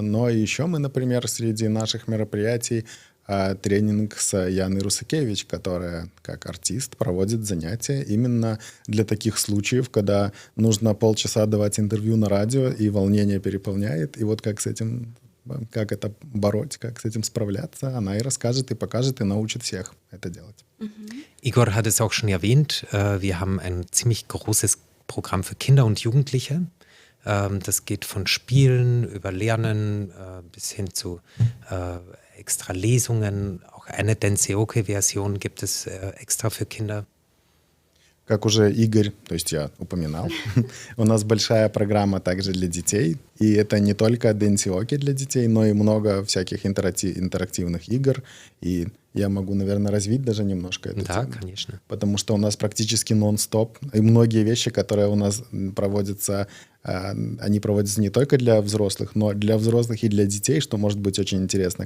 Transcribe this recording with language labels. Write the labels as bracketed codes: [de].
[ru] Но еще мы, например, среди наших мероприятий тренинг с Яной Русакевич, которая как артист проводит занятия именно для таких случаев, когда нужно полчаса давать интервью на радио, и волнение переполняет. И вот как это бороть, как с этим справляться, она и расскажет, и покажет, и научит всех это делать. [de] Igor hat es auch schon erwähnt, wir haben ein ziemlich großes Programm für Kinder und Jugendliche. Das geht von Spielen über Lernen bis hin zu extra Lesungen. Auch eine Denseoke-Version gibt es extra für Kinder. [ru] Как уже Игорь, то есть я упоминал, у нас большая программа также для детей. И это не только денсиоки для детей, но и много всяких интерактивных игр и Я могу, наверное, развить даже немножко эту Да, тему. конечно. Потому что у нас практически нон-стоп. И многие вещи, которые у нас проводятся, они проводятся не только для взрослых, но для взрослых и для детей, что может быть очень интересно.